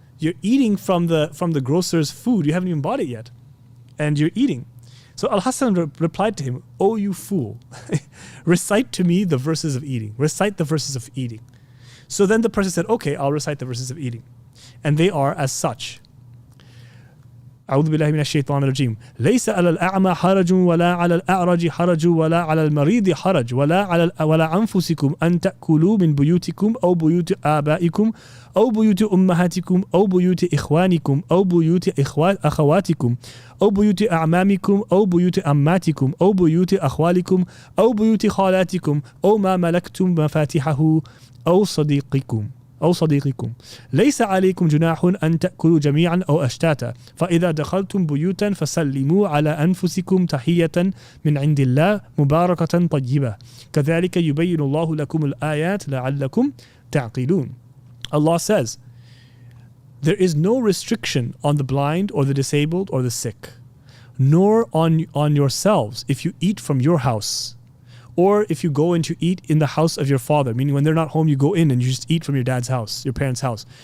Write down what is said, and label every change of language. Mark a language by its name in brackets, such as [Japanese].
[English] You're eating from the grocer's food. You haven't even bought it yet, and you're eating. So Al-Hasan replied to him, "Oh, you fool, recite to me the verses of eating. Recite the verses of eating." So then the person said, "Okay, I'll recite the verses of eating." And they are as such. [Arabic] أعوذ بالله من الشيطان الرجيم ليس على الأعمى حرج ولا على الأعرج حرج ولا على المريض حرج ولا أنفسكم أن تأكلوا من بيوتكم أو بيوت آبائكم أو بيوت أمهاتكم أو بيوت إخوانكم أو بيوت أخواتكم أو بيوت أعمامكم أو بيوت أماتكم أو بيوت أخوالكم أو بيوت خالاتكم أو ما ملكتم مفاتحه أو صديقكم ليس عليكم جناح أن تأكلوا جميعا أو أشتاتا فإذا دخلتم بيوتا فسلموا على أنفسكم تحية من عند الله مباركة طيبة كذلك يبين الله لكم الآيات لعلكم تعقلون. [English] Allah says, there is no restriction on the blind or the disabled or the sick, nor on yourselves if you eat from your house, or if you go in to eat in the house of your father, meaning when they're not home, you go in and you just eat from your dad's house, your parents' house,